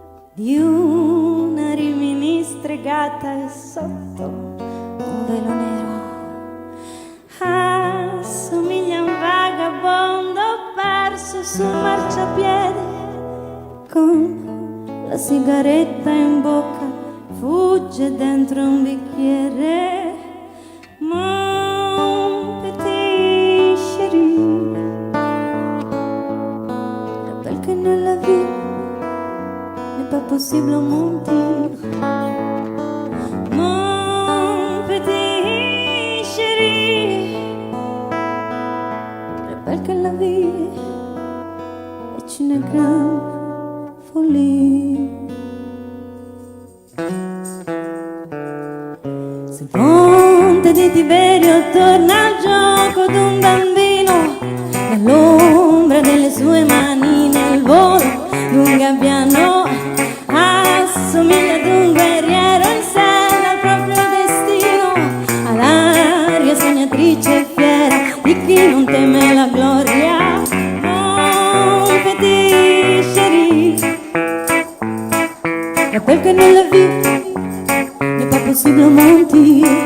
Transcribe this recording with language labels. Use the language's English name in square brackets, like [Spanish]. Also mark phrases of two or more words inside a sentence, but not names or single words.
[Italian] di una rimini stregata e sotto un velo nero assomiglia a un vagabondo perso sul marciapiede con la sigaretta in bocca, fugge dentro un bicchiere. [French] Mon petit chéri, rappelle que nella vie n'est pas possible mentir. Mon petit chéri, rappelle que la vie est une grande folie. [Italian] Sul ponte di Tiberio torna al gioco d'un bambino, nell'ombra delle sue mani nel volo d'un gabbiano, assomiglia ad un guerriero in sella al proprio destino, all'aria sognatrice e fiera di chi non teme la gloria. [French] Mon petit chéri, rappelle que [Italian] nella vita [French] n'est pas possible mentir.